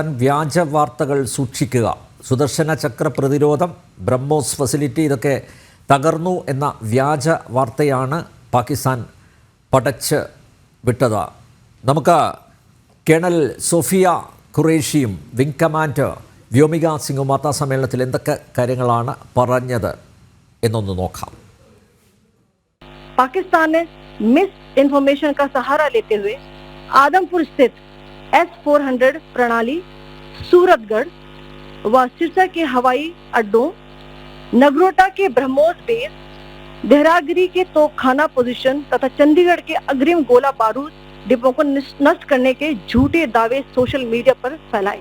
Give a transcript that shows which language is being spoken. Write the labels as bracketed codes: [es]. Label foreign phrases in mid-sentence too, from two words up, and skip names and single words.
[ml] വ്യാജ വാർത്തകൾ സൂക്ഷിക്കുക, സുദർശന ചക്ര പ്രതിരോധം, ബ്രഹ്മോസ് ഫെസിലിറ്റി ഇതൊക്കെ തകർന്നു എന്ന വ്യാജ വാർത്തയാണ് പാകിസ്ഥാൻ പടച്ച് വിട്ടത്. നമുക്ക് കേണൽ സോഫിയ ഖുറേഷിയും വിംഗ് കമാൻഡർ വ്യോമിക സിംഗും വാർത്താ സമ്മേളനത്തിൽ എന്തൊക്കെ കാര്യങ്ങളാണ് പറഞ്ഞത് എന്നൊന്ന് നോക്കാം. [hi] पाकिस्तान ने मिस इन्फॉर्मेशन का सहारा लेते हुए आदमपुर स्थित S-400 प्रणाली, सूरतगढ़ व सिरसा के हवाई अड्डों, नगरोटा के ब्रह्मोस बेस, देहरागिरी के तोपखाना पोजीशन तथा चंडीगढ़ के अग्रिम गोला बारूद डिपो को नष्ट करने के झूठे दावे [en] social media [hi] पर फैलाए.